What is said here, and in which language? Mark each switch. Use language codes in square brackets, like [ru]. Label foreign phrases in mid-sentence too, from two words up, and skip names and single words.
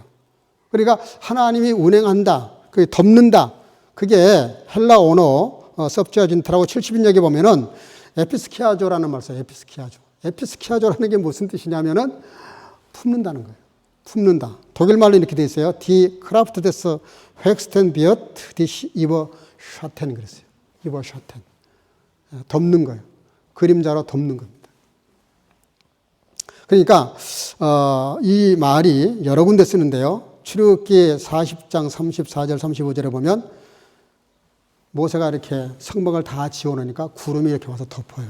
[ko] 그러니까 하나님이 운행한다, 그게 덮는다. 그게 헬라 언어 섭지어진트라고 70인역에 보면은 에피스키아조라는 말 써요. 에피스키아조. 에피스키아조라는 게 무슨 뜻이냐면은 품는다는 거예요. 품는다. 독일 말로 이렇게 돼 있어요. [de] Die Kraft des Höchsten wird dich überschatten 그랬어요. [ko] überschatten. 덮는 거예요. 그림자로 덮는 겁니다. 그러니까 이 말이 여러 군데 쓰는데요. 출애굽기 40장 34절 35절에 보면 모세가 이렇게 성막을 다 지어놓으니까 구름이 이렇게 와서 덮어요.